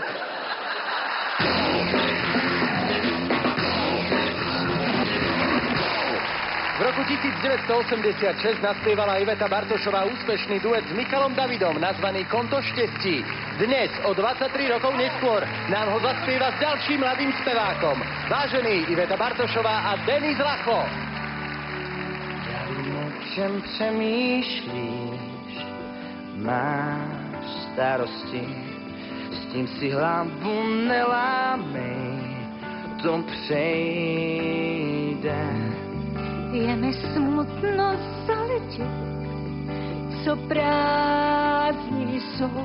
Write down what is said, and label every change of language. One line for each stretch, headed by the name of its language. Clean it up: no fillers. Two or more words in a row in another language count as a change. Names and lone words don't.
Slovak: V roku 1986 naspievala Iveta Bartošová úspešný duet s Michalom Davidom nazvaný Konto štestí. Dnes, o 23 rokov neskôr, nám ho zaspieva s ďalším mladým spevákom. Vážený Iveta Bartošová a Denis Lacho.
Czech: Ja vím, o čem přemýšlíš, máš starosti, s tím si hlavu nelámej, to přejde. Je mi smutno za lidi, co prázdniny jsou.